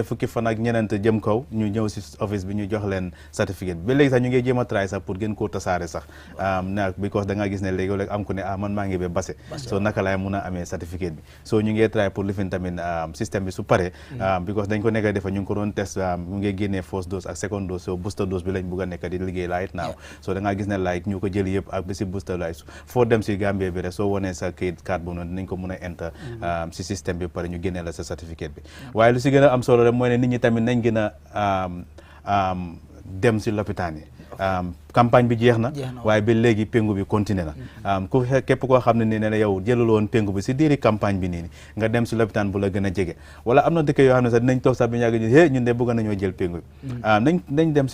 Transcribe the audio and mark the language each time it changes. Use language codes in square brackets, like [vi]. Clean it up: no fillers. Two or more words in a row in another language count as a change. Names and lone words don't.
[wo] fukki fan ak ñeneent jëm kaw ñu ñëw si office bi ñu jox leen certificat bi ba léegi sax ñu ngi jéem a try sax pour gën koo tasaare sax because da nga gis ne léegi léegi am ku ne man maa ngi ba base so naka laay mun a amee certificat bi so ñu ngi try pour lifin tamit système bi su paree because dañ ko nekk defa ñu ngi ko doon test mu ngi génnee [en] first dose [wo] ak [en] second dose [wo] so [en] booster dose [wo] bi lañ bugg a nekk di liggéey [en] right now [wo] so da nga gis ne like ñu ko jël yëpp ak bi si booster like foo dem si Gambie bi rek soo wonee sa kayit carte boobu noonu dinañ ko mun a enter si système bi pare ñu génnee la sa certificat bi waaye lu si gën a am solo rek mooy ne nit ñi tamit nañ gën a dem si lopitaan yi campagne bi jeex na waaye ba léegi pengu bi continué na ku képp koo xam ne nii ne yow jëlul woon pengu bi si diiri campagne bi nii nga dem si lopitaan bu la gën a jege wala am na dëkk yoo xam ne sax dinañ toog sax bi yàgg ñu ñun de bëgg nañoo jël pengu bi nañ dem